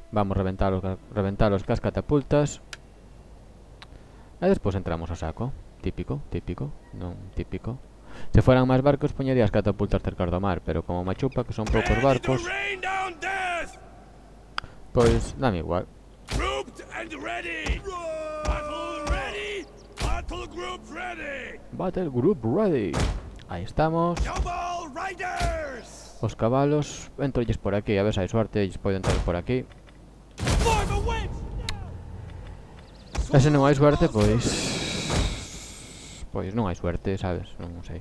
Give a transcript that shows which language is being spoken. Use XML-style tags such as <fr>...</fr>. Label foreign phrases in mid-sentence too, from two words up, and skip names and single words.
<gl>Vamos reventar os cas catapultas. E despois entramos ao saco. Típico. Non típico. Se fueran máis barcos, poñería as catapultas cerca do mar. Pero como machupa, que son poucos barcos, pois dame igual.</gl> <en>Battle group ready.</en> <gl>Aí estamos. Os cabalos, entrolles por aquí, a ver se hai suerte, lles podo entrar por aquí. E se non hai suerte, pois non hai suerte, sabes, non sei.</gl>